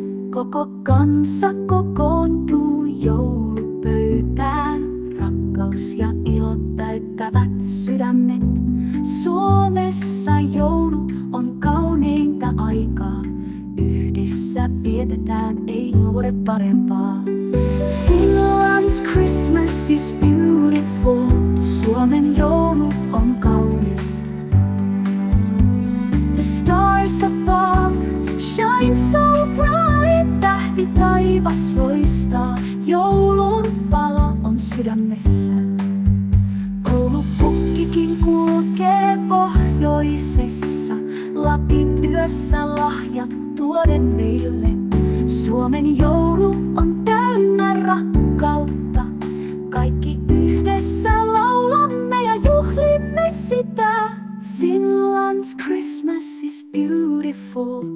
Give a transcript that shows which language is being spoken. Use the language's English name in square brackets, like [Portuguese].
[Finnish] Koko kansa kokoontuu joulupöytään. Rakkaus ja ilo täyttävät sydämet. Suomessa joulu on kauneinta aikaa. Yhdessä vietetään, ei ole parempaa. [English] Finland's Christmas is beautiful. [Finnish] Suomen joulu on kaunis. [English] The stars above shine so bright. [Finnish] Tähti taivas loistaa. Joulun valo on sydämessä. Koulupukkikin kulkee pohjoisessa. Lapin yössä lahjat tuoden meille. Suomen joulu on täynnä rakkautta. Kaikki yhdessä laulamme ja juhlimme sitä. [English] Finland's Christmas is beautiful.